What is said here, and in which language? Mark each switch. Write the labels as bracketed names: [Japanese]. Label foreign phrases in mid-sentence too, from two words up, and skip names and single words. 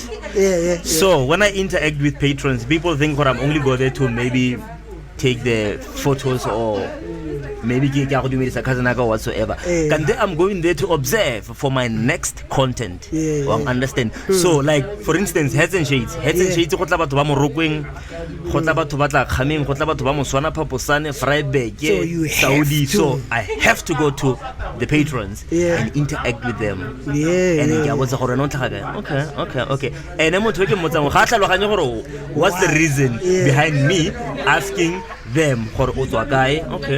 [English] So when I interact with patrons, people think I'm only go there to maybe take the photos or maybe whatsoever. I'm going there to observe for my next content. Understand? So like for instance, Heads and Shades [Tswana] go tla batho ba morokeng, go tla batho ba tla khameng, go tla batho ba moswana phaposane, Freiburg, Saudi. [English] So I have to go to the patrons and interact with them. And then okay. And then what's the reason behind me asking them for guy? Okay.